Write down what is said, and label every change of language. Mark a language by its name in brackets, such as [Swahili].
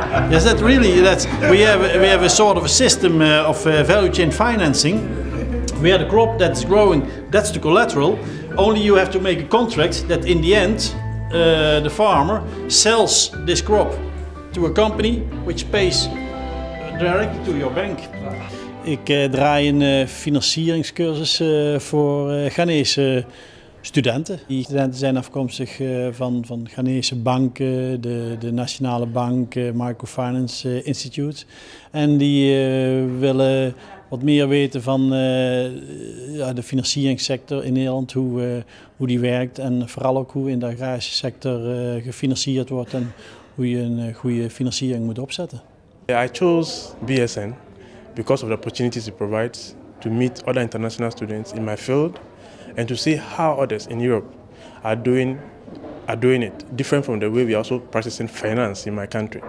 [English] Yes, we have a sort of a system of value chain financing where the crop that's growing, that's the collateral. Only you have to make a contract that in the end the farmer sells this crop to a company which pays directly to your bank. [Dutch] Ik draai een financieringscursus voor Ghanese studenten. Die studenten zijn afkomstig van Ghanese banken, de Nationale Bank, Microfinance Institute. En die willen wat meer weten van de financieringssector in Nederland, hoe die werkt en vooral ook hoe in de agrarische sector gefinancierd wordt en hoe je een goede financiering moet opzetten. [English] I chose BSN because of the opportunities it provides to meet other international students in my field and to see how others in Europe are doing it, different from the way we are also practicing finance in my country.